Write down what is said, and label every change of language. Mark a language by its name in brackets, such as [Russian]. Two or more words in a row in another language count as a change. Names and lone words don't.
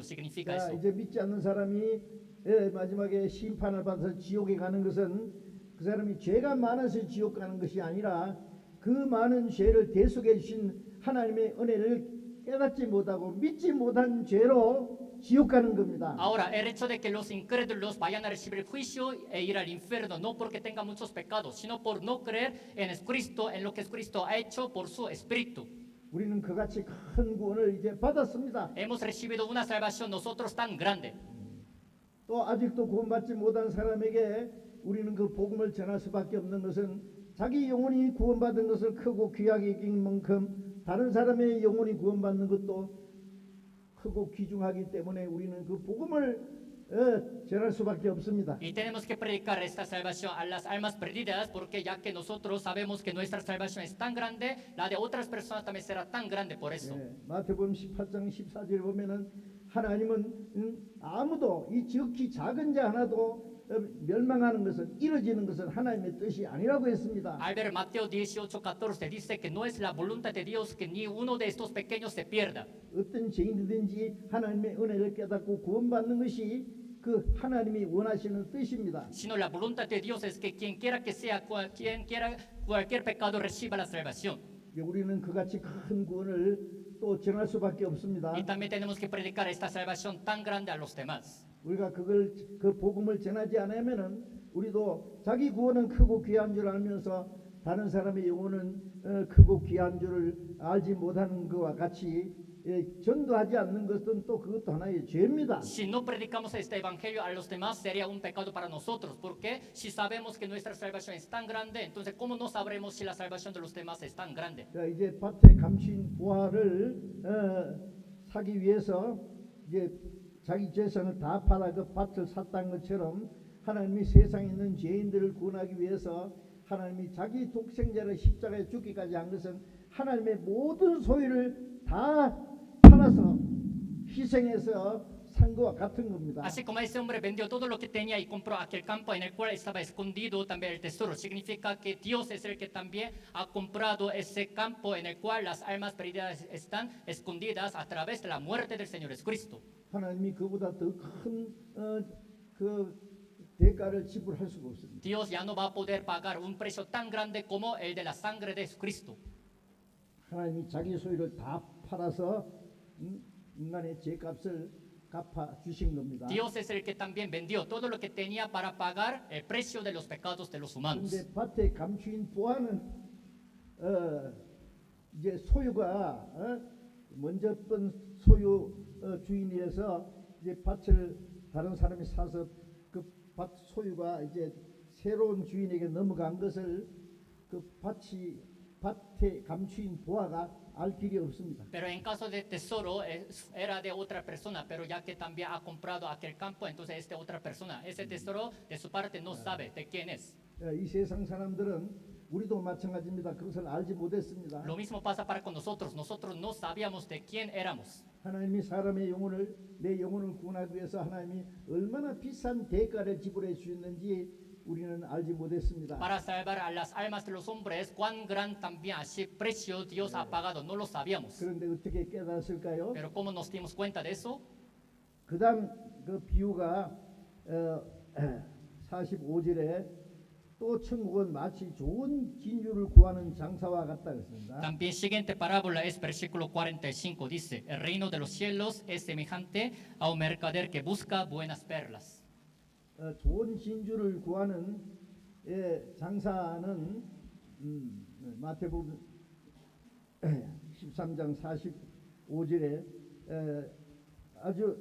[Spanish] Significa [Korean] 자, [Spanish] eso. [Korean] 이제 믿지 않는 사람이 마지막에 심판을 받아서 지옥에 가는 것은 그 사람이 죄가 많아서 지옥 가는 것이 아니라 그 많은 죄를 대속해 주신 하나님의 은혜를 깨닫지 못하고 믿지 못한 죄로 지옥 가는 겁니다. [Spanish] Ahora, el hecho de que los incrédulos vayan a recibir el juicio e ir al infierno, no porque tengan muchos pecados, sino por no creer en Cristo, en lo que Cristo ha hecho por su Espíritu. [Korean] 우리는 그같이 큰 구원을 이제 받았습니다. [Spanish] Hemos recibido una salvación nosotros tan grande. [Korean] 또 아직도 구원받지 못한 사람에게 우리는 그 복음을 전할 수밖에 없는 것은 자기 영혼이 구원받은 것을 크고 귀하게 여긴 만큼 다른 사람의 영혼이 구원받는 것도 크고 귀중하기 때문에 우리는 그 복음을 전할 수밖에 없습니다. [Spanish] Y tenemos que predicar esta salvación a las almas perdidas porque ya que nosotros sabemos que nuestra salvación es tan grande, la de otras personas también será tan grande por eso. [Korean] 마태복음 18장 14절에 보면은 하나님은 아무도 이 지극히 작은 자 하나도 멸망하는 것은 이루어지는 것은 하나님의 뜻이 아니라고 했습니다. [Spanish] Al ver Mateo 18:14 dice que no es la voluntad de Dios que ni uno de estos pequeños se pierda. [Korean] 어떤 죄인이든지 하나님의 은혜를 깨닫고 구원받는 것이 그 하나님이 원하시는 뜻입니다. [Spanish] Sino la voluntad de Dios es que quien quiera que sea, quien quiera cualquier pecado reciba la salvación. [Korean] 우리는 그같이 큰 구원을 또 전할 수밖에 없습니다. [Spanish] Y también tenemos que predicar esta salvación tan grande a los demás. [Korean] 우리가 그 복음을 전하지 않으면은 우리도 자기 구원은 크고 귀한 줄 알면서 다른 사람의 영혼은 크고 귀한 줄을 알지 못하는 것과 같이 전도하지 않는 것은 또 그것도 하나의 죄입니다. [Spanish] Si no predicamos este evangelio a los demás sería un pecado para nosotros, porque si sabemos que nuestra salvación es tan grande, entonces ¿cómo no sabremos si la salvación de los demás es tan grande? [Korean] 자, 이제 밭에 감추인 부화를 사기 위해서 이제 자기 재산을 다 팔아 그 밭을 샀다는 것처럼 하나님이 세상에 있는 죄인들을 구원하기 위해서 하나님이 자기 독생자를 십자가에 죽기까지 한 것은 하나님의 모든 소유를 다 팔아서 희생해서 산 것과 같은 겁니다. [Spanish] Así como ese hombre vendió todo lo que tenía y compró aquel campo en el cual estaba escondido también el tesoro, significa que Dios es el que también ha comprado ese campo en el cual las almas perdidas están escondidas a través de la muerte del Señor Jesucristo. [Korean] 하나님이 그보다 더 큰 그 대가를 지불할 수가 없습니다. [Spanish] Dios ya no va a poder pagar un precio tan grande como el de la sangre de Jesucristo. [Korean] 하나님이 자기 소유를 다 팔아서 인간의 죄값을 갚아 주신 겁니다. [Spanish] Dios es el que también vendió todo lo que tenía para pagar el precio de los pecados de los humanos. [Korean] 그런데 밭에 감추인 보아는 이제 소유가 먼저 번 소유 주인이어서 이제 밭을 다른 사람이 사서 그 밭 소유가 이제 새로운 주인에게 넘어간 것을 그 밭에 감추인 보아가 알 길이 없습니다. [Spanish] Pero en caso de tesoro era de otra persona, pero ya que también ha comprado aquel campo, entonces es de otra persona. Ese tesoro de su parte no sabe de quién es. [Korean] 이 세상 사람들은 우리도 마찬가지입니다. 그것을 알지 못했습니다. [Spanish] Lo mismo pasa para con nosotros. Nosotros no sabíamos de quién éramos. [Korean] 하나님이 사람의 영혼을 내 영혼을 구원하기 위해서 하나님이 얼마나 비싼 대가를 지불해 주셨는지 우리는 알지 못했습니다. [Spanish] Para salvar a las almas de los hombres, cuán gran también así precio Dios ha pagado. No lo sabíamos. [Korean] 그런데 어떻게 깨달았을까요? [Spanish] Pero ¿cómo nos dimos cuenta de eso? [Korean] 그다음 그 비유가 45절에 또 천국은 마치 좋은 진주를 구하는 장사와 같다 그랬습니다. [Spanish] También siguiente parábola es versículo 45. Dice, el reino de los cielos es semejante a un mercader que busca buenas perlas. [Korean] 좋은 진주를 구하는 장사는 마태복음 13장 45절에 아주